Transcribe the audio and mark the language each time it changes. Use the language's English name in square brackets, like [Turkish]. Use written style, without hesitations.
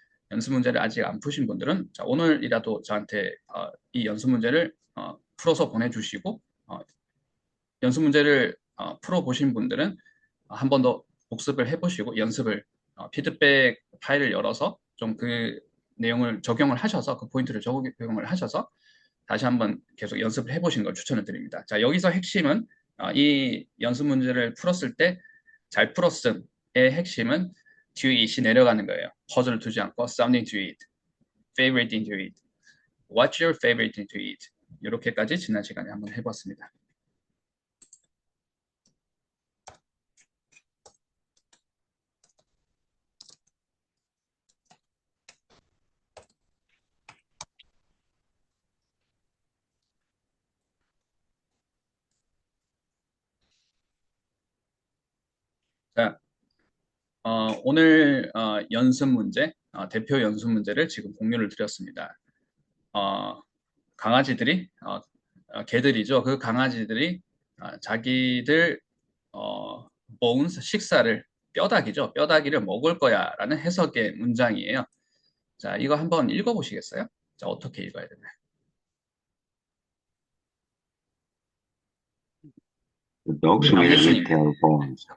[Korean] 연습 문제를 아직 안 푸신 분들은 자, 오늘이라도 저한테 이 연습 문제를 풀어서 보내주시고 연습 문제를 풀어보신 분들은 한 번 더 복습을 해보시고 연습을 피드백 파일을 열어서 좀 그 내용을 적용을 하셔서 그 포인트를 적용을 하셔서 다시 한번 계속 연습을 해보시는 걸 추천을 드립니다. 자, 여기서 핵심은 이 연습 문제를 풀었을 때 잘 풀었음의 핵심은 to eat이 내려가는 거예요. 퍼즐을 두지 않고 [English] something to eat, favorite thing to eat, what's your favorite thing to eat [Korean] 이렇게까지 지난 시간에 한번 해봤습니다. 자, 오늘 연습 문제, 대표 연습 문제를 지금 공유를 드렸습니다. 강아지들이, 개들이죠. 그 강아지들이 자기들 bones, 식사를, 뼈다귀죠. 뼈다귀를 먹을 거야 라는 해석의 문장이에요. 자, 이거 한번 읽어보시겠어요? 자, 어떻게 읽어야 되나요? [English] The dogs will eat their bones.